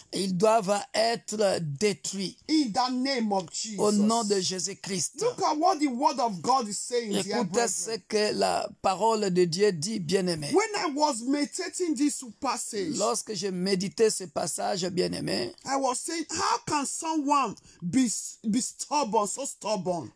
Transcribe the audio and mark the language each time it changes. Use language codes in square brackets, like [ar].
[fr] ils doivent être détruits. [en] in the name of Jesus. [fr] Au nom de Jésus-Christ. [en] Look at what the word of God is saying, dear [fr] Écoutez ce [en] brethren. [fr] que la parole de Dieu dit, bien-aimé. [en] When I was meditating this passage, [fr] Lorsque je méditais ce passage, bien-aimé, [en] I was saying, how can someone be stubborn, so stubborn?